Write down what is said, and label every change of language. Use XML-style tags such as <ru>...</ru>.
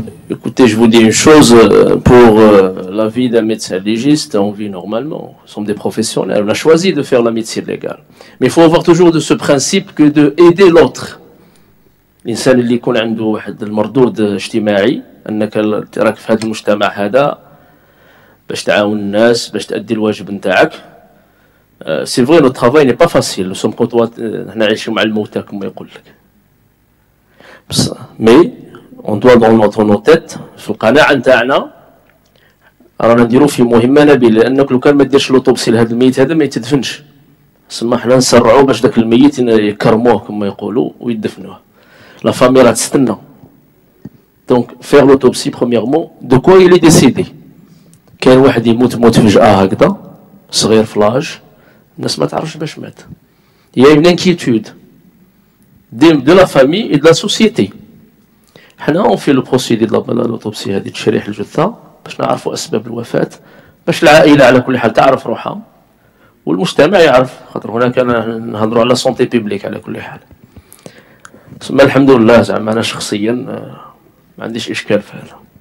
<fr>Écoutez, je vous dis une chose, pour la vie d'un médecin légiste, on vit normalement. Nous sommes des professionnels, on a choisi de faire la médecine légale. Mais il faut avoir toujours de ce principe que d'aider l'autre.</fr> <ar>الإنسان اللي يكون عنده واحد المردود اجتماعي، أنك راك في هذا المجتمع هذا باش تعاون الناس، باش تأدي الواجب نتاعك.</ar> <fr>C'est vrai, notre travail n'est pas facile. Nous sommes</fr> <ar>حنا عايشين مع الموتى كما يقول لك.</ar> <fr>Mais on doit dans nos têtes</fr> <ar>في القناعة نتاعنا رانا نديرو في مهمة نبيلة، لأنك لو كان ما ديرش لوطوبسي لهذا الميت هذا ما يتدفنش. سما حنا نسرعو باش داك الميت يكرموه كما يقولوا ويدفنوه.</ar> <fr>La famille rate</fr> <ar>تستنى.</ar> <fr>Donc faire l'autopsie premièrement de quoi il est décédé.</fr> <ar>كاين واحد يموت فجأة هكذا صغير في لاج، الناس ما تعرفش باش مات.</ar> <fr>Il y a une inquiétude de la famille et de la société.</fr> <ar>حنا</ar> <fr>on fait le procédé de l'autopsie</fr> <ar>هذه تشريح الجثة باش نعرفوا أسباب الوفاة، باش العائلة على كل حال تعرف روحها والمجتمع يعرف، خاطر هنا كان نهضروا على</ar> <fr>سونتي بيبليك</fr> <ar>على كل حال. ثم الحمد لله زعما أنا شخصيا ما عنديش إشكال في هذا.</ar>